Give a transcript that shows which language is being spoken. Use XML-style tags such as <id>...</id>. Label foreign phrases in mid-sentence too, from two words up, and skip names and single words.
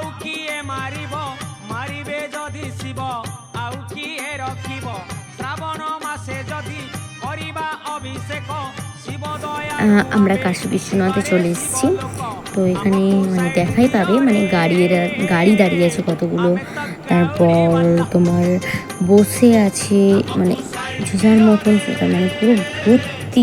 <or>କିଏ ମାରିବ, ମାରିବେ ଯଦି ଶିବ ଆଉ କିଏ ରଖିବ, ଶ୍ରାବଣ ମାସେ ଯଦି କରିବା ଅଭିଷେକ ଶିବ ଦୟା।</or> <bn>আমরা কাশী বিশ্বনাথে চলে এসেছি। তো এখানে মানে দেখাই পাবে, মানে গাড়ি দাঁড়িয়ে আছে কতগুলো, তারপর তোমার বসে আছে, মানে যে যার মতন সেটা, মানে পুরো ভর্তি।</bn>